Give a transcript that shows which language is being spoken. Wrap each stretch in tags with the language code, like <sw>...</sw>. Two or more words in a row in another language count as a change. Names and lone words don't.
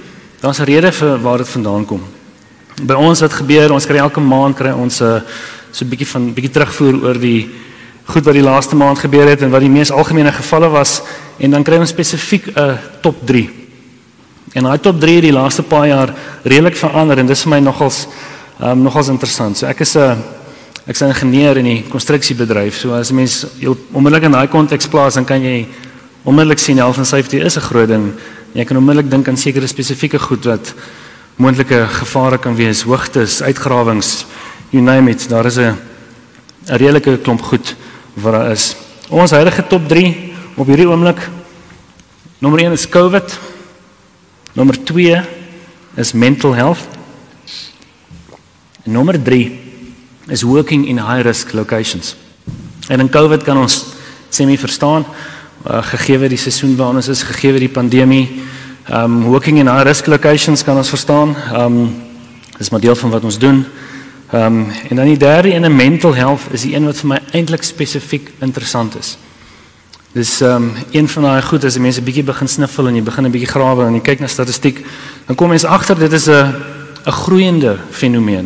<af>Daar's 'n rede vir waar dit vandaan kom. By ons wat gebeur, ons kry elke maand so 'n bietjie terugvoer oor die goed wat die laaste maand gebeur het en wat die mees algemene gevalle was, en dan kry ons spesifiek 'n top 3. En daai top 3 die laaste paar jaar redelik verander en dis vir my nogals interessant. So ek is 'n ingenieur in die konstruksiebedryf. So as 'n mens onmiddellik in daai konteks plaas, dan kan jy onmiddellik sien</af> <en>health and safety</en> <af>is 'n groot ding. Jy kan onmiddellik dink aan sekere spesifieke goed wat moontlike gevare kan wees, hoogtes, uitgrawings,</af> <en>you name it.</en> <af>Daar is 'n redelike klomp goed wat daar is. Ons huidige top 3 op hierdie oomblik. Nommer 1 is COVID. Nommer 2 is</af> <en>mental health.</en> <af>En nommer 3 is</af> <en>working in high-risk locations.</en> <af>En in COVID kan ons verstaan, gegee die seisoen waar ons is, gegee die pandemie,</af> <en>working in high-risk locations</en> <af>kan ons verstaan, dis maar deel van wat ons doen. En dan die derde ene,</af> <en>mental health,</en> <af>is die een wat vir my eintlik spesifiek interessant is. Dis een van daai goed, as die mense 'n bietjie begin sniffel en jy begin 'n bietjie grawe en jy kyk na statistiek, dan kom mens agter dit is 'n groeiende fenomeen.</af>